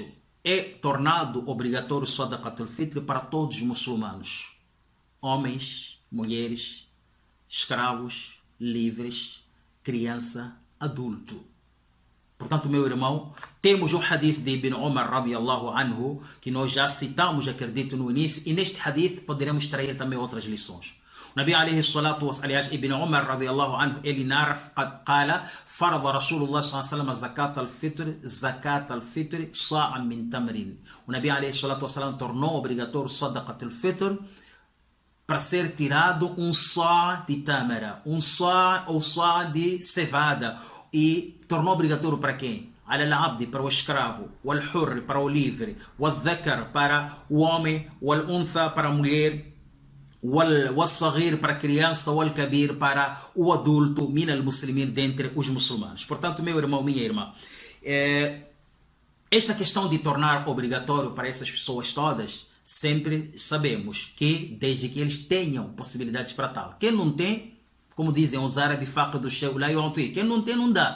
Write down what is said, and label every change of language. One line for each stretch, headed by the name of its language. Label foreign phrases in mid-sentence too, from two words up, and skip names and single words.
Portuguese: É tornado obrigatório o
Arabic: صدقة الفطر
Portuguese: para todos os muçulmanos, homens, mulheres, escravos, livres, criança, adulto. Portanto, meu irmão, temos o hadith de Ibn Umar
Arabic: رضي الله عنه,
Portuguese: que nós já citamos, acredito, no início, e neste hadith poderemos extrair também outras lições. O Nabi
Arabic: عليه الصلاة و
Portuguese: aliás, Ibn Umar
Arabic: رضي الله عنه,
Portuguese: ele narra,
Arabic: قال فرض رسول الله صلى الله عليه وسلم زكاة الفطر صاعا من تمر.
Portuguese: O Nabi
Arabic: عليه الصلاة وسلم
Portuguese: tornou obrigatório
Arabic: صدقة الفطر
Portuguese: para ser tirado um sá de tâmara, um sá ou sá de cevada, e tornou obrigatório para quem? Al-abdi, para o escravo, o al-hurri, para o livre, o al-dhakar, para o homem, o al-untha, para a mulher, o al-saghir, para a criança, o al-kabir, para o adulto,
Arabic: من المسلمين,
Portuguese: dentre os muçulmanos. Portanto, meu irmão, minha irmã, esta questão de tornar obrigatório para essas pessoas todas, sempre sabemos que, desde que eles tenham possibilidades para tal. Quem não tem, como dizem os árabes, faca do chão, lá e quem não tem, não dá.